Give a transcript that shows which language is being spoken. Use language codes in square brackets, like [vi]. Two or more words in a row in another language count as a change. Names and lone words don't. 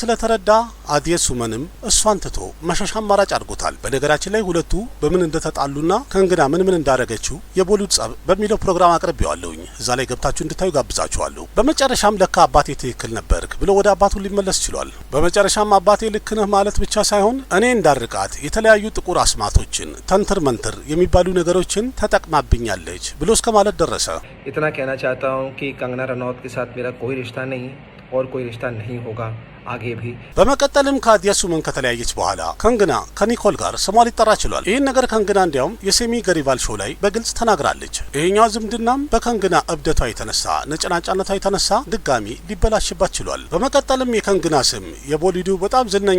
[am] ስለተረዳ አዲየ ሱመንም እሷን ትቶ መሸሻ አማራጭ አድርጎታል። በነገራችን ላይ ሁለቱ በምን እንደተጣሉና ከንግና ምን እንዳረገችው የቦሊውድ ጸብ በሚለው ፕሮግራም አቅርቤዋለሁኝ። እዛ ላይ ገብታችሁ እንድታዩ ጋብዛችኋለሁ። በመጨረሻም ለካ አባቴ ትክክል ነበርክ ብሎ ወደ አባቱ ሊመለስ ችሏል። በመጨረሻም አባቴ ልክ ነህ ማለት ብቻ ሳይሆን እኔ እንዳርቃት የተለያዩ ጥቁር አስማቶችን ተንትር መንትር የሚባሉ ነገሮችን ተጠቅማብኛለች ብሎ እስከ ማለት ደረሰ። [hi] इतना कहना चाहता हूँ कि कंगना रनौत के साथ मेरा कोई रिश्ता नहीं और कोई रिश्ता नहीं होगा। आगे भी। [am] በመቀጠልም ከአዲያ ሱመን ከተለያየች በኋላ ከንግና ከኒኮል ጋር ስሟ ሊጠራ ችሏል። ይህን ነገር ከንግና እንዲያውም የሴሚ ገሪቫል ሾው ላይ በግልጽ ተናግራለች። ይሄኛው ዝምድናም በከንግና እብደቷ የተነሳ ነጭናጫነቷ የተነሳ ድጋሚ ሊበላሽባት ችሏል። በመቀጠልም የከንግና ስም የቦሊውዱ በጣም ዝነኛ